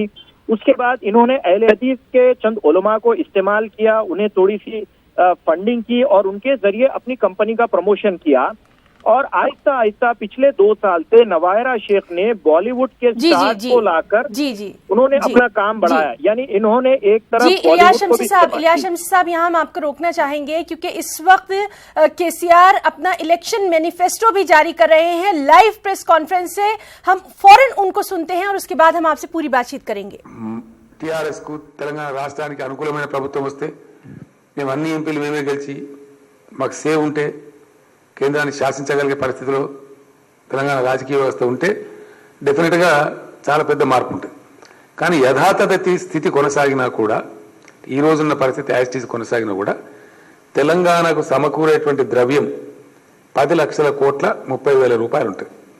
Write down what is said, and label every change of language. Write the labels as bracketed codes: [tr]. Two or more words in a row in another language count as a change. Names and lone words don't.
[ur] اس کے بعد انہوں نے اہل حدیث کے چند علماء کو استعمال کیا, انہیں تھوڑی سی فنڈنگ کی اور ان کے ذریعے اپنی کمپنی کا پروموشن کیا, اور آہستہ آہستہ پچھلے 2 سال سے نواہرہ شیخ نے بالی ووڈ کے اسٹارز کو لا کر انہوں نے اپنا کام بڑھایا. یعنی انہوں نے ایک طرف الیاس شمسی صاحب, یہاں ہم آپ کو روکنا چاہیں گے کیونکہ اس وقت کے سی آر اپنا الیکشن مینیفیسٹو بھی جاری کر رہے ہیں. لائیو پریس کانفرنس سے ہم فوراً ان کو سنتے ہیں اور اس کے بعد ہم آپ سے پوری بات چیت کریں گے. [te] టీఆర్ఎస్ కు తెలంగాణ రాష్ట్రానికి అనుకూలమైన ప్రభుత్వం వస్తే మేము అన్ని ఎంపీలు మేమే గెలిచి మాకు సేవ్ ఉంటే కేంద్రాన్ని శాసించగలిగే పరిస్థితిలో తెలంగాణ రాజకీయ వ్యవస్థ ఉంటే డెఫినెట్గా చాలా పెద్ద మార్పు ఉంటుంది. కానీ యథాతథ స్థితి కొనసాగినా కూడా, ఈ రోజున్న పరిస్థితి యాజిటీస్ కొనసాగినా కూడా తెలంగాణకు సమకూరేటువంటి ద్రవ్యం 10 లక్షల కోట్ల 30,000 రూపాయలు ఉంటుంది.